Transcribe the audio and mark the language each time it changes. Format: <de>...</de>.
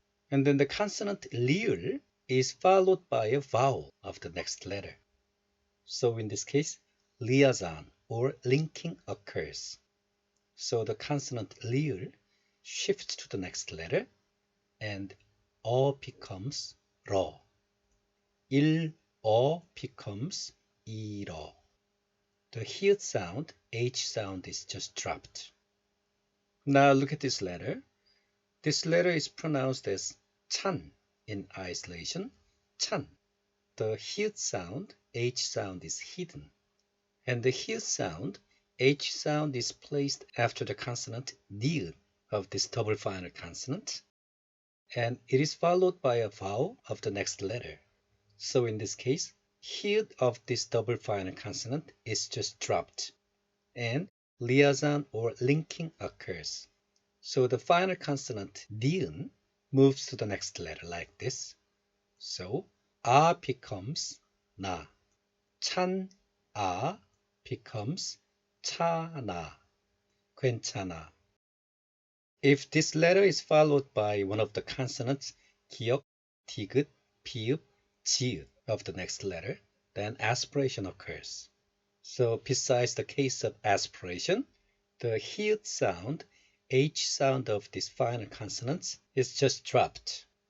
<en>And then the consonant 리을 is followed by a vowel of the next letter. So in this case, liaison or linking occurs. So the consonant 리을 shifts to the next letter and becomes 러.</en> <ko>일, becomes 이러.</ko> <en>The 히 sound, H sound is just dropped. Now look at this letter. This letter is pronounced as 찬 in isolation.</en> <ko>찬.</ko> <en>The 히 sound, H sound is hidden. And the 히 sound, H sound is placed after the consonant 니은 of this double final consonant. And it is followed by a vowel of the next letter. So in this case, 히 of this double final consonant is just dropped. And liaison or linking occurs. So the final consonant 니은 moves to the next letter like this. So becomes 나.</en> <ko>찬 becomes 차나. 괜찮아.</ko> <en>If this letter is followed by one of the consonants 기역, 디귿, 비읍, 지읒 of the next letter, then aspiration occurs. So besides the case of aspiration, the 히 sound, H sound of these final consonants is just dropped.</en>